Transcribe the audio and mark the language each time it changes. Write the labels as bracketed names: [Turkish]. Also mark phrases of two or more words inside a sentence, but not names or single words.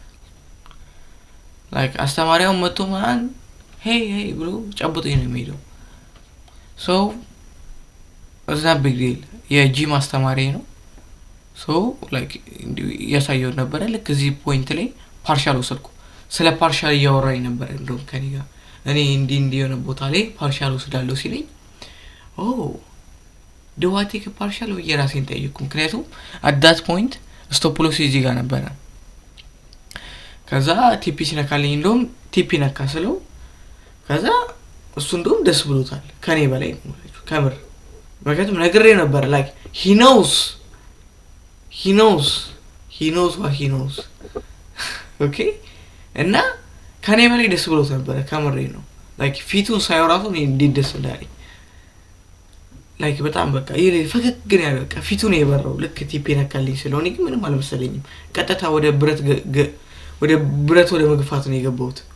[Amharic] ላይክ አስተማሪው መጥቶ ማን ሄይ ብሎ ጨብጦኝ ነው የሚሄደው so እዛ ቢግ ዲል የጂም አስተማሪ ነው [English] so like [Amharic] ያሳየው ነበር ልክ እዚህ ፖይንት ላይ ፓርሻል ወሰድኩ ስለ ፓርሻል ያወራኝ ነበር እንደው ከኔ ጋር እኔ እንዲ የሆነ ቦታ ላይ ፓርሻል ወስዳለሁ ሲለኝ [English] do I take a partial [Amharic] ወይ የራሴን ጠይቁ ምክንያቱም [English] at that point stop loss [Amharic] እዚህ ጋር ነበር ከዛ ቲፒ ሲነካልኝ እንደውም ቲፒ ነካስለው ከዛ እሱ እንደውም ደስ ብሎታል ከኔ በላይ ከምር ምክንያቱም ነግሬ ነበር [English] like he knows he knows what he knows. [Amharic] Okay? እና ከኔ በላይ ደስ ብሎት ነበር ከምሬ ነው like ፊቱን ሳይው ራሱ እንዴት ደስ እንዳለኝ like በጣም በቃ ይሄ ፈገግ ነው ያለው በቃ ፊቱን የበራው ልክ ቲፔ ነካልኝ ስለሆነ ግን ምንም አልመሰለኝም ቀጥታ ወደ ብረት ወደ መግፋት ነው የገባሁት